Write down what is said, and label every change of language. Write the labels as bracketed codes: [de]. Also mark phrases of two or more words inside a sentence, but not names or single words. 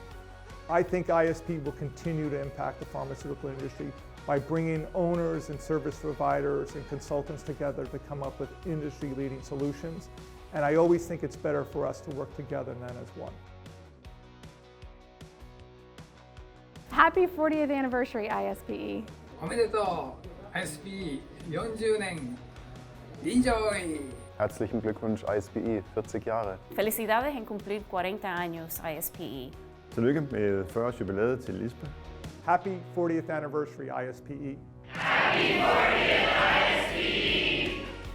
[en] I think ISPE will continue to impact the pharmaceutical industry by bringing owners and service providers and consultants together to come up with industry-leading solutions. And I always think it's better for us to work together than as one. Happy 40th anniversary, ISPE. [ja] おめでとう ISPE 40年 Enjoy! [de] Herzlichen Glückwunsch ISPE, 40 Jahre. [es] Felicidades en cumplir 40 años ISPE. [da] Tillykke med 40-års jubilæet til ISPE. [en] Happy 40th anniversary, ISPE. Happy 40th ISPE.